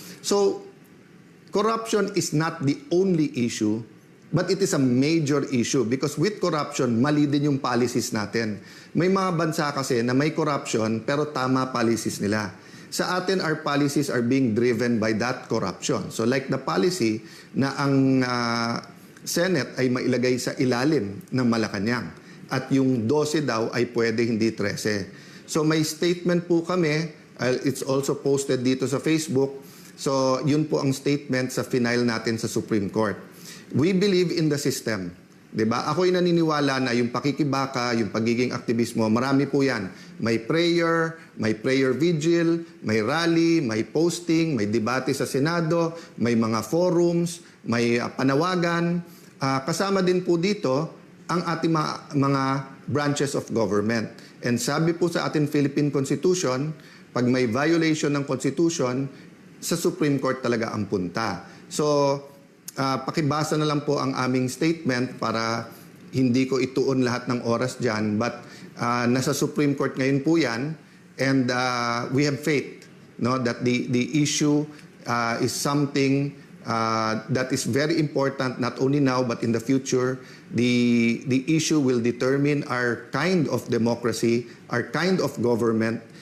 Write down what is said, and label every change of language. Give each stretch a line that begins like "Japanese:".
English: So, corruption is not the only issue. But it is a major issue because with corruption,
Filipino: mali din yung policies natin. May mga bansa kasi na may corruption pero tama policies nila. Sa atin,
English: our policies are being driven by that corruption. So like the policy
Filipino: na ang Senate ay mailagay sa ilalim ng Malacanang at yung 12 daw ay pwede hindi 13. So may statement po kami,
English: it's also posted
Filipino: dito sa Facebook. So yun po ang statement sa final natin sa Supreme Court.
English: We believe in the system.
Filipino: Diba? Ako'y naniniwala na yung pakikibaka, yung pagiging aktivismo, marami po yan. May prayer vigil, may rally, may posting, may debate sa Senado, may mga forums, may panawagan. Kasama din po dito ang ating mga branches of government. And sabi po sa ating Philippine Constitution, pag may violation ng Constitution, sa Supreme Court talaga ang punta. So, pakibasa na lang po ang aming statement para hindi ko ituon lahat ng oras dyan. But nasa Supreme Court ngayon po yan.
English: And we have faith that the issue is something that is very important not only now but in the future. The issue will determine our kind of democracy, our kind of government.